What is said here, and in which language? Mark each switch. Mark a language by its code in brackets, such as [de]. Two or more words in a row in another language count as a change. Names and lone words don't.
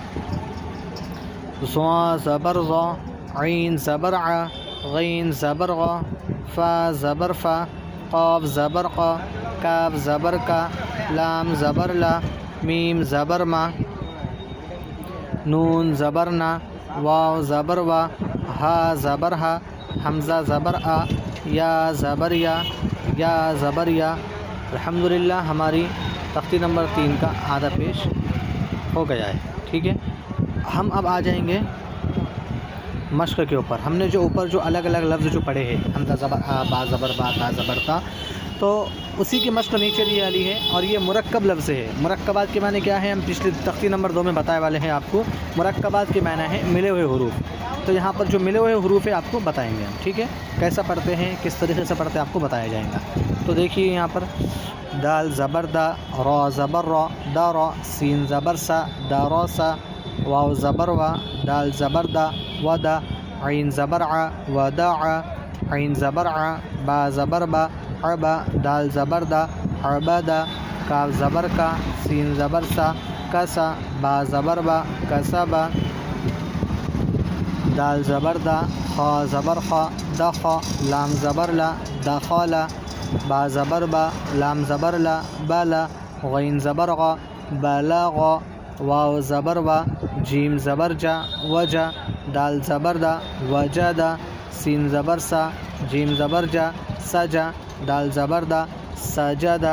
[ur] ضا زبر ضا، عین زبر ع، غین زبر غا، فا زبر فا، قاف زبر قا، کاف زبر کا، لام زبر لا، میم زبر ما، نون زبر نا، واو زبر وا، ہا زبر ہا، حمزہ زبر آ، یا زبر یا، یا زبر یا۔ الحمدللہ ہماری تختی نمبر 3 کا آدھا پیش ہو گیا ہے، ٹھیک ہے۔ ہم اب آ جائیں گے مشق کے اوپر۔ ہم نے جو اوپر جو الگ الگ لفظ جو پڑھے ہیں، حمزہ زبر آ، با زبر با، تا زبر تا، تو اسی کی مشق نیچے دی والی ہے، اور یہ مرکب لفظ ہے۔ مرکبات کے معنی کیا ہے؟ ہم پچھلی تختی نمبر 2 میں بتائے والے ہیں آپ کو۔ مرکبات کے معنی ہے ملے ہوئے حروف، تو یہاں پر جو ملے ہوئے حروف ہے آپ کو بتائیں گے ہم، ٹھیک ہے۔ کیسا پڑھتے ہیں، کس طریقے سے پڑھتے ہیں آپ کو بتایا جائے گا۔ تو دیکھیے یہاں پر دال زبر دا، را زبر را، دا را، سین زبر سا، دا را سا، واو زبر وا، دال زبر دا، و دا، عین زبر ع، و دا ع، عین زبر ع، با زبر با، عبا، دال زبر دا، عبا دا، کاف زبر کا، سین زبر سا، کسا، با زبر با، کسا با، دال زبر دا، خا زبر خا، دخا، لام زبر لا، دخالا، با زبر با، لام زبر لا، بالا، غین زبر غا، بلاغا، واو زبر وا، جیم زبر جا، وجا، دال زبر دا، وجدا، سین زبر سا، جیم زبر جا، سجا، دال زبر دا، سجدا۔